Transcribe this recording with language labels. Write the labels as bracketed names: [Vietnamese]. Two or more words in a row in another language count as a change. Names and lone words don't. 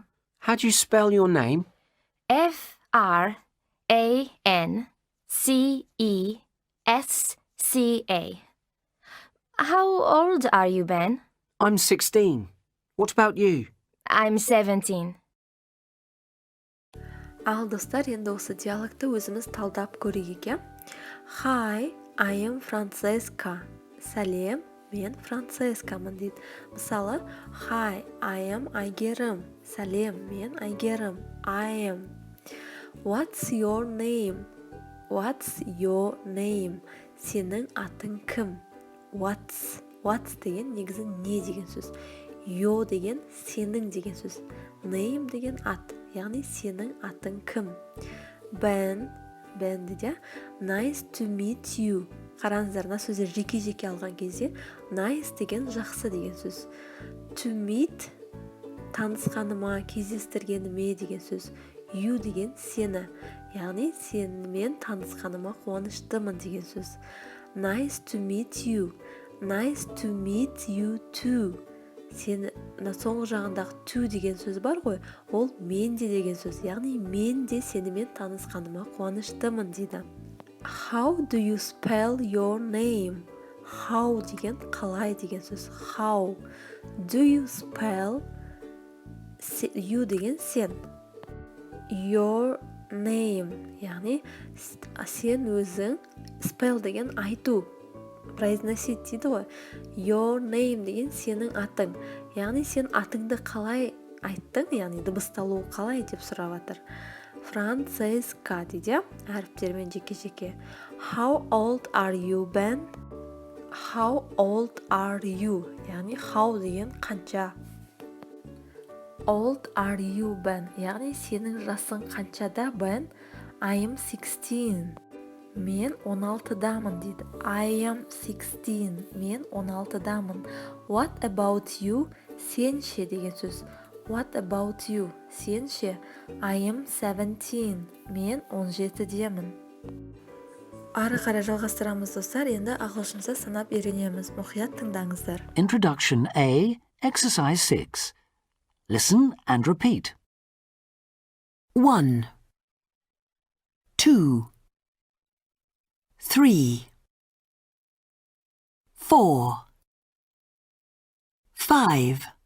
[English] How do you spell your name? Francesca. How old are you, Ben? I'm 16. What about you? I'm 17. [Kazakh] Ал достар, енді осы диалогты өзіміз талдап көрейік, иә? [English] Hi, I am Francesca. [Kazakh] Сәлем, мен Францескамын дейді. Мысалы, [English] Hi, I am Айгерім. [Kazakh] Сәлем, мен Айгерім. [English] I am. What's your name? What's your name? [Kazakh] Сенің атың кім? What's деген негізі не деген сөз. Yo деген сенің деген сөз. Name деген ат, яғни сенің атың кім? Ben дейді. [English] Nice to meet you. [Kazakh] Қараңыздар, мына сөздер жеке-жеке алған кезде nice деген жақсы деген сөз. [English] To meet [Kazakh] танысқаныма, кездестіргеніме деген сөз. You деген сені, яғни сенімен танысқаныма қуаныштымын деген сөз. [English] Nice to meet you. Nice to meet you too. [Kazakh] Сені, соңғы жағындағы to деген сөз бар ғой, ол мен де деген сөз, яғни мен де сенімен танысқаныма қуаныштымын дейді. [English] How do you spell your name? [Kazakh] How деген қалай деген сөз. [English] How do you spell you [Kazakh] деген сен. [English] Your name, [Kazakh] яғни сен өзің, spell деген айту, произносить дейді ғой. [English] Your name [Kazakh] деген сенің атың, яғни сен атыңды қалай айттың, яғни дыбысталуы қалай деп сұрап жатыр. Francesca дейді, әріптермен жеке-жеке. [English] How old are you, Ben? How old are you? [Kazakh] Яғни how деген қанша. [English] Old are you, Ben? [Kazakh] Яғни сенің жасың қаншада, [English] Ben? I am 16. [Kazakh] Мен 16-дамын дейді. [English] I am 16. [Kazakh] Мен 16-дамын. [English] What about you? [Kazakh] Сен ше деген сөз. [English] What about you? [Kazakh] Сен ше? [English] I am 17. [Kazakh] Мен 17-демін. Ары қарай жалғастырамыз достар. Енді ағылшынша санап үйренеміз. Мұқият тыңдаңыздар. [English] Introduction A, Exercise 6. Listen and repeat. 1, 2, 3, 4, 5,